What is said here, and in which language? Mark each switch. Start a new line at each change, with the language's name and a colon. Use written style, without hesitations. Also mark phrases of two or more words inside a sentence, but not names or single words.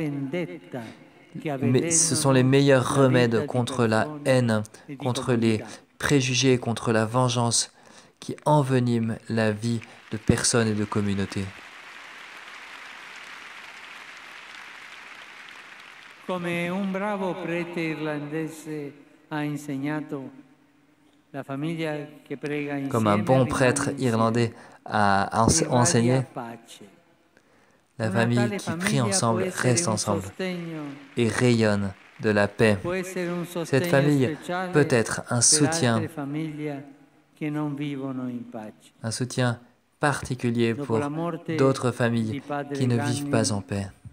French: Mais ce sont les meilleurs remèdes contre la haine, contre les préjugés, contre la vengeance qui enveniment la vie de personnes et de communautés. Comme un
Italian: bravo prete irlandese ha insegnato, la famiglia che prega insieme.
French: Comme un bon prêtre irlandais a enseigné, la famille qui prie ensemble reste ensemble et rayonne de la paix. Cette famille peut être un soutien particulier pour d'autres familles qui ne vivent pas en paix.